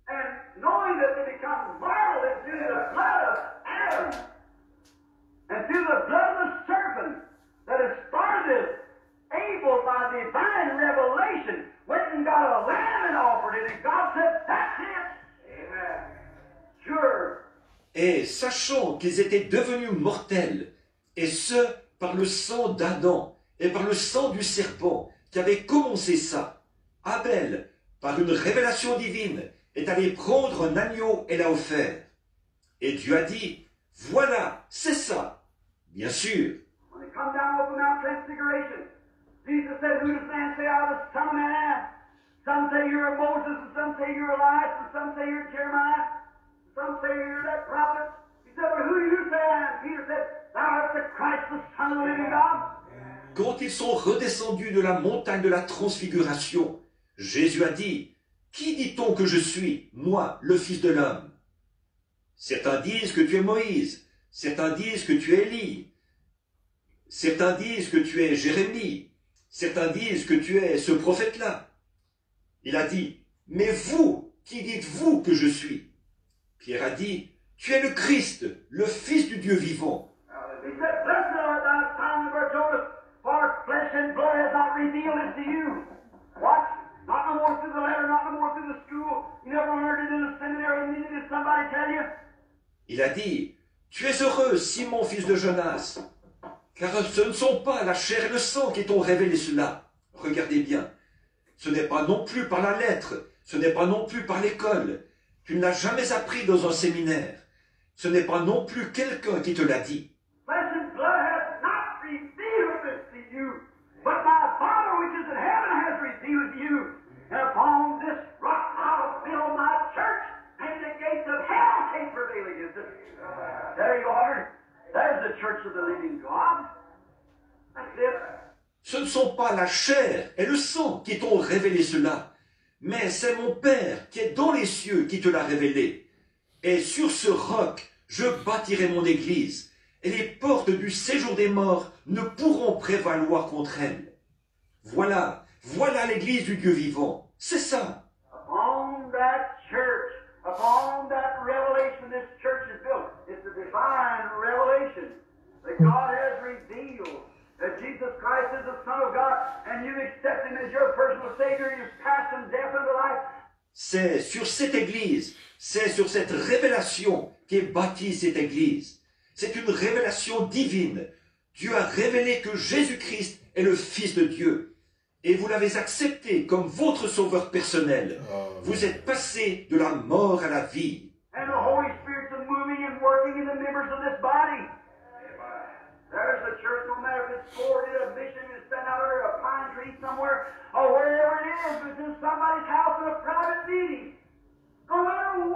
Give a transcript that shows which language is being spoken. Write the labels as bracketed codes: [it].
[en] And knowing that they become marvelous through the blood of Adam and through the blood of the serpent that has started Abel by divine revelation went and got a lamb and offered it, and God said, "That's it." Amen. Sure. [fr] Et sachant qu'ils étaient devenus mortels, et ce, par le sang d'Adam et par le sang du serpent qui avait commencé ça, Abel, par une révélation divine, est allé prendre un agneau et l'a offert. Et Dieu a dit, voilà, c'est ça. Bien sûr. [en] When they come down off the Mount Transfiguration, Jesus said, "Who does man say I was the Son of Man am? Some say you're Moses, and some say you're Elias, and some say you're Jeremiah, and some say you're that prophet." He said, "But who do you say I am?" Peter said, "Thou art the Christ, the Son of the living God." [fr] Quand ils sont redescendus de la montagne de la transfiguration, Jésus a dit, qui dit-on que je suis, moi, le Fils de l'homme? Certains disent que tu es Moïse, certains disent que tu es Élie, certains disent que tu es Jérémie, certains disent que tu es ce prophète-là. Il a dit, mais vous, qui dites-vous que je suis? Pierre a dit, tu es le Christ, le Fils du Dieu vivant. [en] He said, "Blessed art thou, Simon Barjonas, for flesh and blood has not revealed it to you." What? Not no more through the letter, not no more through the school. You never learned it in the seminary, neither did somebody tell you. [fr] Il a dit, tu es heureux, Simon, fils de Jonas, car ce ne sont pas la chair et le sang qui t'ont révélé cela. Regardez bien, ce n'est pas non plus par la lettre, ce n'est pas non plus par l'école, tu ne l'as jamais appris dans un séminaire, ce n'est pas non plus quelqu'un qui te l'a dit. [en] Flesh and blood has not revealed this to you, but my Father which is in heaven has revealed to you. And upon this rock I'll build my church, and the gates of hell can't prevail against it. There you are. There's the church of the living God. That's it. [fr] Ce ne sont pas la chair et le sang qui t'ont révélé cela, mais c'est mon Père qui est dans les cieux qui te l'a révélé. Et sur ce roc, je bâtirai mon église, et les portes du séjour des morts ne pourront prévaloir contre elle. Voilà, voilà l'église du Dieu vivant. C'est ça. [en] Upon that church, upon that revelation this church is built. It's a divine revelation that God has revealed. That Jesus Christ is the Son of God, and you accept Him as your personal Savior, you've passed from death unto life. [fr] C'est sur cette église, c'est sur cette révélation qu'est bâtie cette église. C'est une révélation divine. Dieu a révélé que Jésus-Christ est le Fils de Dieu. Et vous l'avez accepté comme votre sauveur personnel. Vous êtes passé de la mort à la vie. [en] And the Holy Spirit's moving and working in the members of this body. There's the church, no matter if it's forwarded a mission and spent out under a pine tree somewhere, or wherever it is, if it's in somebody's house in a private meeting. No matter